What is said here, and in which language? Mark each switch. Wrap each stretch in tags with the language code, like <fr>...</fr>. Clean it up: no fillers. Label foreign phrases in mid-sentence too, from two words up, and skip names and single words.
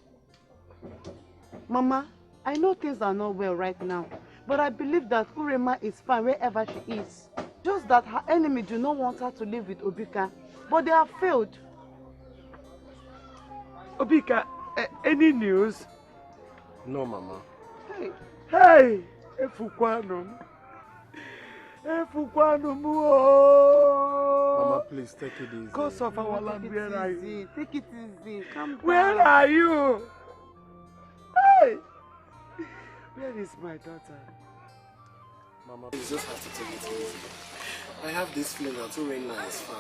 <en>Mama, I know things are not well right now, but I believe that Urema is fine wherever she is. Just that her enemy do not want her to live with Obika, but they have failed. Obika, any news? No, Mama. Hey, hey, Efukwano. Mama, please take it easy. Cause of our land, where are you? Take it easy. Calm down. Where are you? Hey! Where is my daughter? Mama, please just have to take it easy. I have this feeling that Urena is fine.</en>